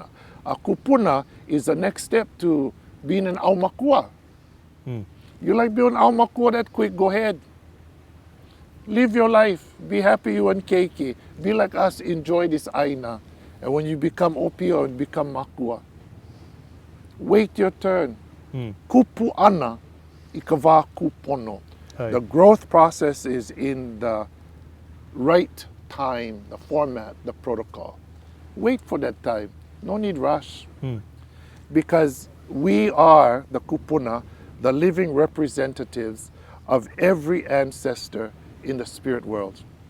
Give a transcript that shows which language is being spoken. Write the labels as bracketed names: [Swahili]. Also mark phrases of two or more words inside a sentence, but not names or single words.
[English] A kupuna is the next step to being an aumakua. You like being an aumakua that quick, go ahead. Live your life. Be happy you and keiki. Be like us, enjoy this aina. And when you become opio and become makua, wait your turn. Kupu ana ikava kupono. Aye. The growth process is in the right time, the format, the protocol. Wait for that time. No need rush. Because we are, the kupuna, the living representatives of every ancestor in the spirit world.